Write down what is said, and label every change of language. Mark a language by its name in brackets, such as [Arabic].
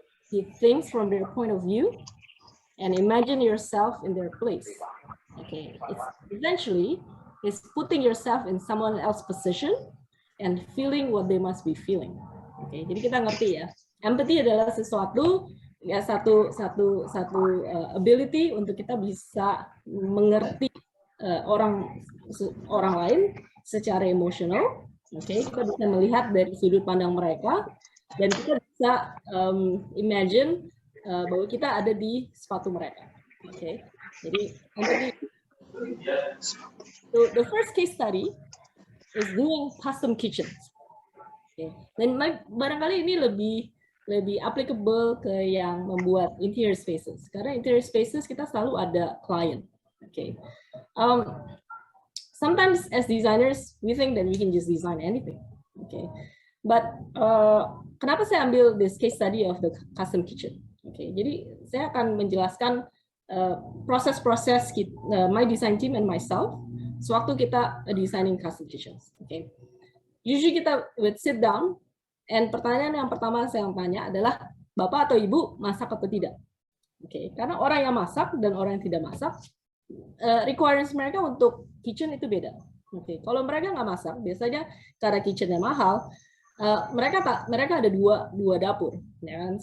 [English] See things from their point of view and imagine yourself in their place. Okay, it's essentially is putting yourself in someone else's position and feeling what they must be feeling. [Indonesian] Okay, jadi kita ngerti ya, empathy adalah sesuatu ya satu ability untuk kita bisa mengerti orang lain secara emosional. Oke, kita bisa melihat dari sudut pandang mereka dan kita bisa imagine bahwa kita ada di sepatu mereka. Oke, jadi [English] the first case study is doing custom kitchens. Okay. [Indonesian] Dan barangkali ini lebih applicable ke yang membuat interior spaces. Karena interior spaces kita selalu ada client. Okay. [English] Sometimes as designers we think that we can just design anything. Okay. But [Indonesian] kenapa saya ambil [English] this case study of the custom kitchen? Okay. [Indonesian] Jadi saya akan menjelaskan proses-proses [English] my design team and myself [Indonesian] sewaktu kita [English] designing custom kitchens. Okay. Usually kita would sit down. [Indonesian] And pertanyaan yang pertama saya tanya adalah, Bapak atau Ibu masak atau tidak? Oke, karena orang yang masak dan orang yang tidak masak, requirements mereka untuk kitchen itu beda. Oke, kalau mereka nggak masak, biasanya karena kitchennya mahal, mereka ada dua dapur. Ya kan?